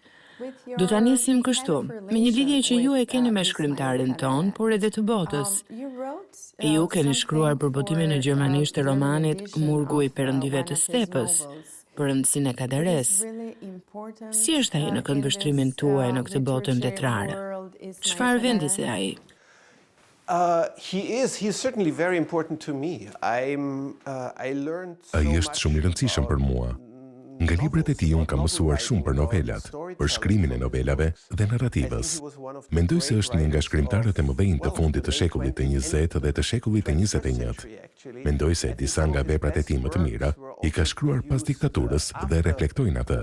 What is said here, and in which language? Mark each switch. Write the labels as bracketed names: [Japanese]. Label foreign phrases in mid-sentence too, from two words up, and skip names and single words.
[Albanian] Do ta nisim kështu, me një lidhje që ju e keni me shkrimtarin ton, por edhe të botës. E ju keni shkruar për botimin e gjermanisht të romanit Murgu i Perëndive të Stepës, për rëndësinë e Kadares. Si është ai në këndvështrimin tuaj në këtë botën letrare? Çfarë vendisi ai? [English] He's certainly very important to me. I learned so [Albanian] Ai është shumë i rëndësishëm për mua. Nga libret e tij unë kam mësuar shumë për novelat, për shkrimin e novelave dhe narrativës. Mendoj se është një nga shkrimtarët e mëdhenj të fundit të shekullit të 20 dhe të shekullit të 21. Mendoj se disa nga veprat e tij më të mira i ka shkruar pas diktaturës dhe reflektojnë atë.